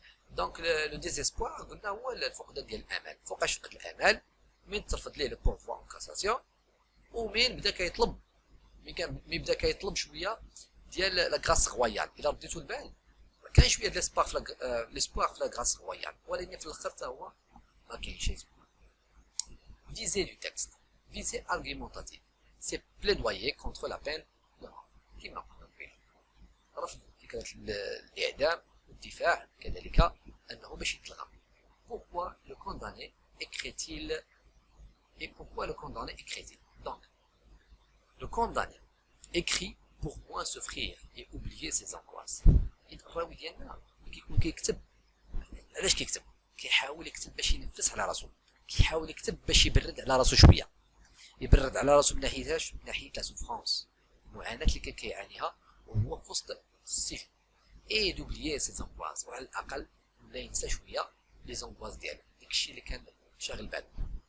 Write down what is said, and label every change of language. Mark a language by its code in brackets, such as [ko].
[ar] دونك لو ديزيسبوار قلنا هو الفقدان ديال الامل. فوقاش فقد الامل؟ من ترفض ليه [fr] لو بوفوار اون كاساسيون، [ar] ومن بدا كيطلب، مي بدا كيطلب شويه ديال [fr] لا غراس رويال. [ar] الا رديتو البال كاين شويه ديال ليسبوار في [fr] لا غراس رويال، [ar] ولكن في الاخر حتى هو ما كاينش. [fr] Visée du texte, visée argumentative, c'est plaidoyer contre la peine de mort. [ar] كما قلنا قبيله، رفض فكرة الإعدام والدفاع كذلك أنه باش يتلغى. [fr] Pourquoi le condamné écrit-il et pourquoi le condamné écrit-il? Donc, le condamné écrit pour moins souffrir et oublier ses angoisses. [ar] الراوي ديالنا كيكون كيكتب، علاش كيكتب؟ كيحاول يكتب باش ينفس على راسو، كيحاول يكتب باش يبرد على راسو شويه، يبرد على راسو من ناحيتاش؟ من ناحيه لا سوفرونس، المعاناه اللي كان كيعانيها وهو في وسط السجن. [fr] اي دوبليي سي زانغواز، [ar] وعلى الاقل ولا ينسى شويه [fr] لي زانغواز [ar] ديالو، داكشي اللي كان شاغل بالو.